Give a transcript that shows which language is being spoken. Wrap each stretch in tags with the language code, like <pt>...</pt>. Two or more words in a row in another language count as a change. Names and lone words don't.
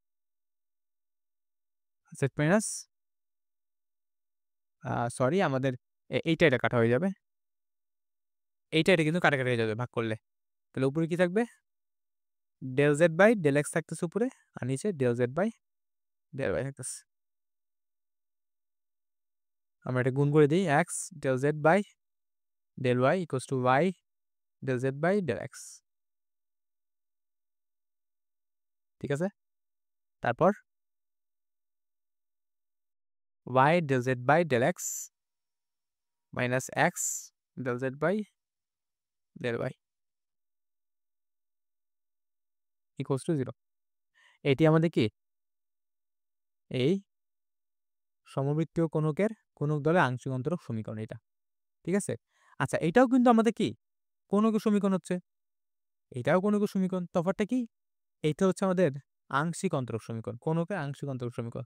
<en>z minus,</en> <bn>সরি, আমাদের এটা কাটা হয়ে যাবে, এটা কিন্তু কাটাকাটি হয়ে যাবে ভাগ করলে। তাহলে উপরে কি থাকবে?</bn> <en>del z by del x</en> <bn>থাকতেছে উপরে, আর নিচে</bn> <en>del z by del y থাকতেছে।</en> <bn>আমরা এটা গুণ করে দিই</bn> <en>x del z by del y equals to y del z by del x।</en> <bn>ঠিক আছে?</bn> <en>তারপর y del z by del x minus x del z by del y equals to 0।</en> <bn>এটি আমাদের কি এই সমবৃত্তীয় কোণকের কোণক দলের আংশিক অন্তরক সমীকরণ এটা। ঠিক আছে? আচ্ছা, এটাও কিন্তু আমাদের কি কোণকের সমীকরণ হচ্ছে, এটাও কোণকের সমীকরণ। তফাৎটা কি? এইটা হচ্ছে আমাদের আংশিক অন্তরক সমীকরণ, কোণকের আংশিক অন্তরক সমীকরণ।</bn>